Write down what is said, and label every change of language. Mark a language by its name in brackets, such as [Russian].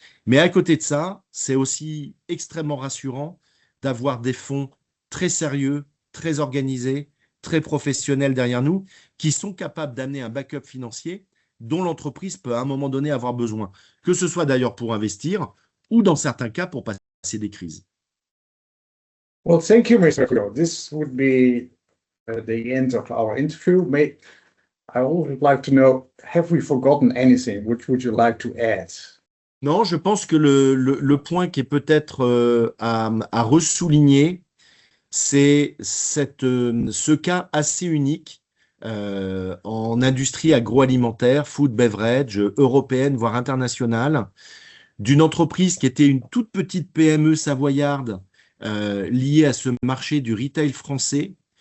[French] Mais à côté de ça, c'est aussi extrêmement rassurant d'avoir des fonds très sérieux, très organisés, très professionnels derrière nous, qui sont capables d'amener un backup financier dont l'entreprise peut à un moment donné avoir besoin, que ce soit d'ailleurs pour investir ou dans certains cas pour passer des crises. [English] Well, thank you, Mr. Couillot. This would be the end of our interview. I would like to know, have we forgotten anything? Which would you like to add? [French] Non, je pense que le point qui est peut-être à ressouligner, c'est ce cas assez unique en industrie agroalimentaire, food beverage, européenne, voire internationale, d'une entreprise qui était une toute petite PME savoyarde liée à ce marché du retail français,